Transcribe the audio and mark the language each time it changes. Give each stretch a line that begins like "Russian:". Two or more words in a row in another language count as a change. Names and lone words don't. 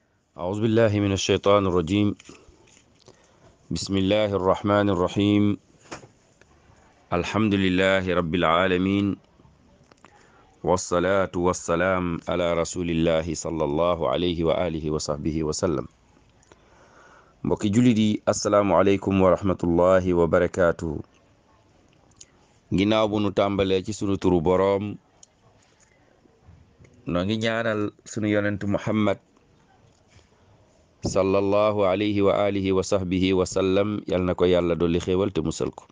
Arabic: أعوذ بالله من الشيطان الرجيم. بسم الله الرحمن الرحيم. الحمد لله رب العالمين، والصلاة والسلام على رسول الله صلى الله عليه وآله وصحبه وسلم.
Wolof: mbokki jullit yi
Arabic: السلام عليكم ورحمة الله وبركاته.
Wolof: ginnaaw bu nu tàmbalee ci sunu turu boroom, noo ngi ñaanal sunu yonentu Muhammad
Arabic: صلى الله عليه وعلى آله وصحبه وسلم,
Wolof: yal na ko yàlla dolli xéewal te musal ko.